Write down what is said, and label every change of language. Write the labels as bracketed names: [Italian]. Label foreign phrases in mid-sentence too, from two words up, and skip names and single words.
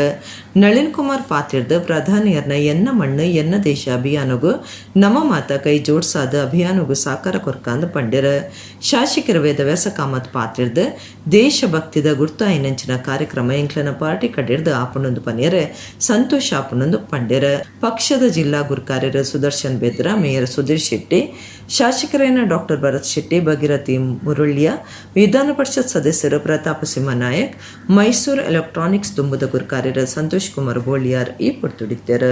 [Tulu] ನಳಿನ್ ಕುಮಾರ್ ಪಾತಿರ್ದ ಪ್ರಧಾನಿಯರ್ನ ಎನ್ನ ಮಣ್ಣು ಎನ್ನ ದೇಶ ಅಭಿಯಾನಗೂ ನಮ್ಮ ಮಾತ ಕೈ ಜೋಡ್ಸಾದ ಅಭಿಯಾನಗೂ ಸಾಕಾರ ಕೊರ್ಕಾಂದ ಪಂಡ್ಯರ. ಶಾಸಕರ ವೇದವ್ಯಾಸ ಕಾಮತ್ ಪಾತಿರ್ದ ದೇಶಭಕ್ತಿದ ಗುರ್ತಾಯಿನಂಚಿನ ಕಾರ್ಯಕ್ರಮ ಎಂಕ್ಲನ ಪಾರ್ಟಿ ಕಡಿರ್ದ ಆಪಣೊಂದು ಪನಿಯರೆ ಸಂತೋಷ ಆಪಣೊಂದು ಪಂಡ್ಯರ. ಪಕ್ಷದ ಜಿಲ್ಲಾ ಗುರ್ಕಾರ್ಯರ ಸುದರ್ಶನ್ ಬೇದ್ರ, ಮೇಯರ್ ಸುಧೀರ್ ಶೆಟ್ಟಿ, ಶಾಸಕರಾದ ಡಾಕ್ಟರ್ ಭರತ್ ಶೆಟ್ಟಿ, ಭಗೀರಥಿ ಮುರುಳ್ಯ, ವಿಧಾನ ಪರಿಷತ್ ಸದಸ್ಯರು ಪ್ರತಾಪ ಸಿಂಹ ನಾಯಕ್, ಮೈಸೂರು ಎಲೆಕ್ಟ್ರಾನಿಕ್ಸ್ ದುಂಬುದ ಗುರ್ಕಾರ್ಯರ ಸಂತೋಷ್ ಕುಮಾರ್ ಬೋಳಿಯಾರ್ ಈ ಪುರ್ತುಡಿದ್ದರು.